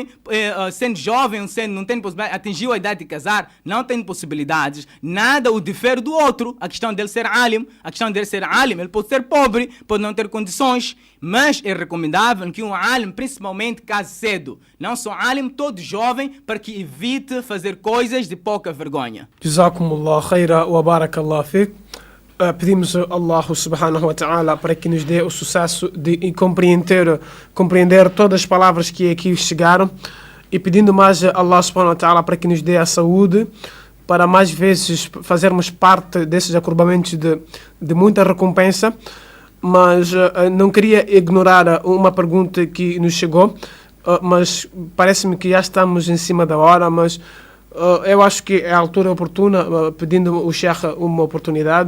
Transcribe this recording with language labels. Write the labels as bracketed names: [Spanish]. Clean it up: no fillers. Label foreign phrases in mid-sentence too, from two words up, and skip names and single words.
[Portuguese] Sendo jovem, não tem possibilidade, atingiu a idade de casar, não tem possibilidades. Nada o difere do outro. A questão dele ser alim, ele pode ser pobre, pode não ter condições, mas é recomendável que um alim principalmente case cedo. Não só alim, todo jovem, para que evite fazer coisas de pouca vergonha. [Arabic] جزاكم الله خيرا وبارك الله فيك. [Portuguese] Pedimos a [Arabic] الله سبحانه وتعالى [Portuguese] para que nos dê o sucesso de compreender todas as palavras que aqui chegaram, e pedindo mais a [Arabic] الله سبحانه وتعالى [Portuguese] para que nos dê a saúde, para mais vezes fazermos parte desses acurbamentos de muita recompensa. Mas não queria ignorar uma pergunta que nos chegou, mas parece-me que já estamos em cima da hora, mas eu acho que é a altura oportuna, pedindo o Sheikh uma oportunidade.